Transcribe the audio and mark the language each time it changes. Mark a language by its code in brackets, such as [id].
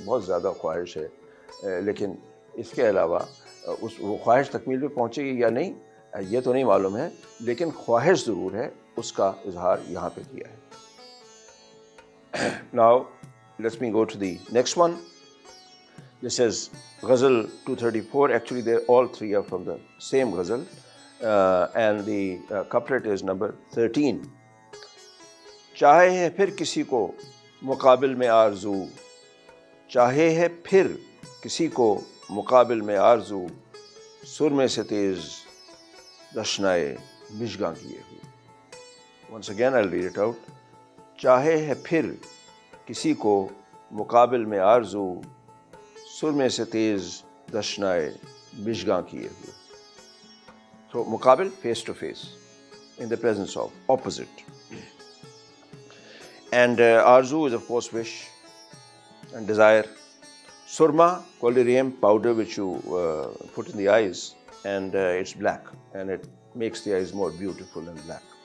[ur] بہت زیادہ خواہش ہے، لیکن اس کے علاوہ وہ خواہش تکمیل پہ پہنچے گی یا نہیں یہ تو نہیں معلوم ہے، لیکن خواہش ضرور ہے. اس کا اظہار یہاں پہ کیا ہے. [en] Now let me go to the next one. This is Ghazal 234. Actually, all three are from the same Ghazal, and the couplet is number 13. [ur] چاہے ہے پھر کسی کو مقابل میں آرزو، چاہے ہے پھر کسی کو مقابل میں آرزو، سر میں سے تیز دشنائے مژگاں کیے ہوئے. [en] Once again, I'll read it out. [ur] چاہے ہے پھر کسی کو مقابل میں آرزو سرمے سے تیز دشنائے مژگاں کیے ہوئے. [en] So مقابل, face to face, in the presence of, opposite. And arzu is of course wish and desire. Surma, collyrium powder which you put in the eyes, and it's black and it makes the eyes more beautiful and black.